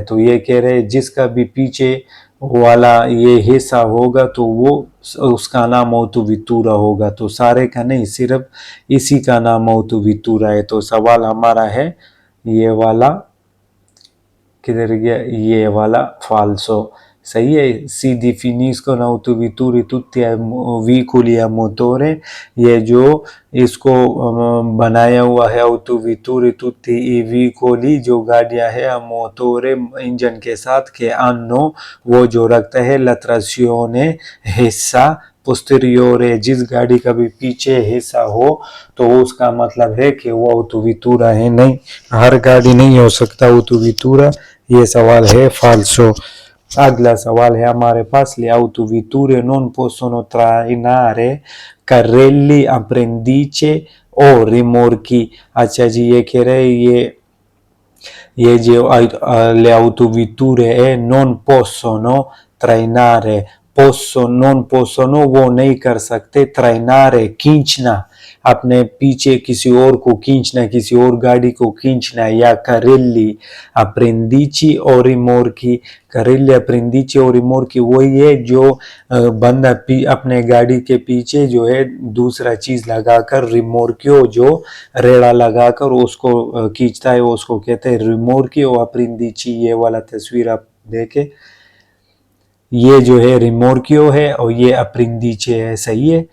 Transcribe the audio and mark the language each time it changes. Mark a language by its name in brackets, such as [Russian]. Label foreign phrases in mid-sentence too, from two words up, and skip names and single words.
[Hindi] तो ये कह रहे हैं जिसका भी पीछे वाला ये हिस्सा होगा तो वो उसका नाम autovettura होगा, तो सारे का नहीं, सिर्फ इसी का नाम autovettura है। तो सवाल हमारा है ये वाला, किधर गया, ये वाला फाल्सो, सही है। [Italian] si definiscono autovetture tutti a veicoli a motore, [Hindi] ये जो इसको बनाया हुआ है [Italian] autovetture tutti i veicoli [Hindi] जो गाड़ियां है [Italian] a motore [Hindi] इंजन के साथ, के hanno वो जो रखता है [Italian] la trazione [Hindi] हिस्सा posteriore, जिस गाड़ी का भी पीछे हिस्सा हो तो उसका मतलब है कि वो autovettura है। नहीं, हर गाड़ी नहीं हो सकता autovettura, ये सवाल है फाल्सो। अगला सवाल है हमारे पास, [Italian] le autovetture non possono trainare carrelli, appendice o rimorchi। [Hindi] अच्छा जी, ये कह रहे हैं ये जो [Italian] le autovetture [Hindi] है [Italian] non possono trainare, non possono [Hindi] वो नहीं कर सकते, trainare खींचना, अपने पीछे किसी और को खींचना, किसी और गाड़ी को खींचना, या [Italian] carrelli appendici [Hindi] और rimorchi। [Italian] carrelli appendici [Hindi] और rimorchi वही है जो बंदा अपने गाड़ी के पीछे जो है दूसरा चीज लगाकर, रिमोर्कियो जो रेड़ा लगाकर उसको खींचता है उसको कहते हैं [Italian] rimorchio appendici. [Hindi] ये वाला तस्वीर आप देखे, ये जो है रिमोर्कियो है और ये appendice है, सही है।